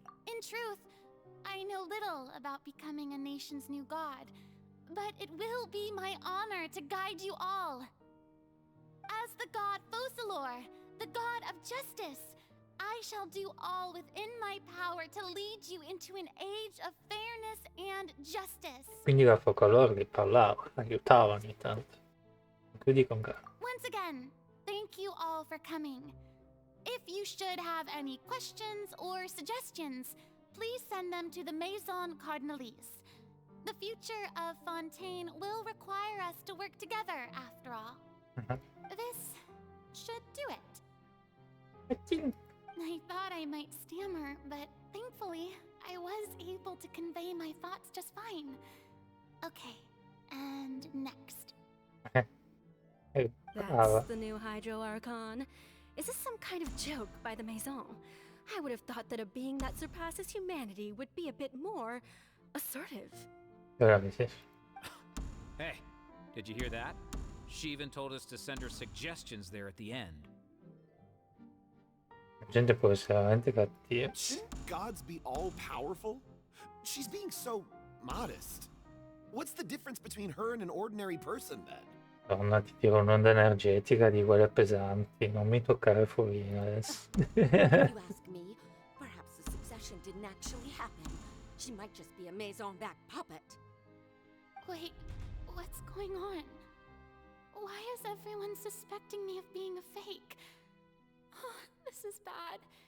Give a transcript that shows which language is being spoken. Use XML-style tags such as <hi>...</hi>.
<en>In truth, I know little about becoming a nation's new god, but it will be my honor to guide you all. As the god Focalor, the god of justice, I shall do all within my power to lead you into an age of fairness and justice.</en> <it>Quindi la Focalor li parlava, aiutava ogni tanto. Chiudi con calma.</it> <en>Once again, thank you all for coming. If you should have any questions or suggestions, please send them to the Maison Cardinalise. The future of Fontaine will require us to work together, after all. This should do it. I thought I might stammer, but thankfully, I was able to convey my thoughts just fine. Okay, and next. That's the new Hydro Archon. Is this some kind of joke by the Maison? I would have thought that a being that surpasses humanity would be a bit more assertive.</en> <it>Ora mi si.</it> <en>Hey, Did you hear that? She even told us to send her suggestions there at the end.</en> <it>La gente può essere veramente cattiva.</it> <en>Shouldn't gods be all powerful? She's being so modest. What's the difference between her and an ordinary person then?</en> <it>Donna, ti tiro un'onda energetica di quelle pesanti. Non mi toccare Furina adesso.</it> <en>You ask me, perhaps the succession didn't actually happen. She might just be a maison-back puppet. Wait, what's going on? Why is everyone suspecting me of being a fake? This is bad.</en>